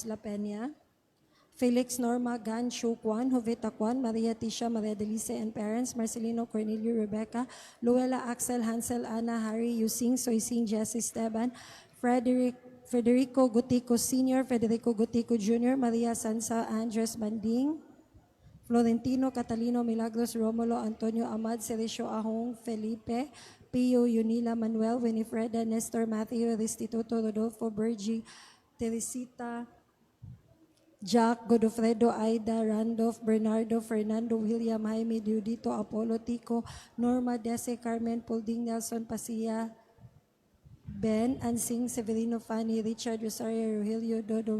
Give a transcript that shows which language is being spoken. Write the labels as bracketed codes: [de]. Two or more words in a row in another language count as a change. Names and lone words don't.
[en] La Peña, Felix Norma Gan Chu Kwan, Jovita Kwan, Maria Tisha, Maria Delice and parents, Marcelino Cornelio Rebecca, Luella Axel, Hansel, Ana, Harry, Yusing, Soising, Jesse Esteban, Federico Gutico Sr., Federico Gutico Jr., Maria Sansa, Andres Banding, Florentino Catalino Milagros, Romulo Antonio Amad, Cericio Ahong, Felipe, Pio, Yunila Manuel, Winifreda, Nestor, Matthew, Restituto, Rodolfo, Bergie, Teresita, Jack, Godofredo, Aida, Randolph, Bernardo, Fernando, William, Jaime, Diudito, Apollo, Tico, Norma, Dese, Carmen, Pulding, Nelson, Pasia, Ben, Ansing, Severino, Fanny, Richard, Rosario, Rogelio, Dodong,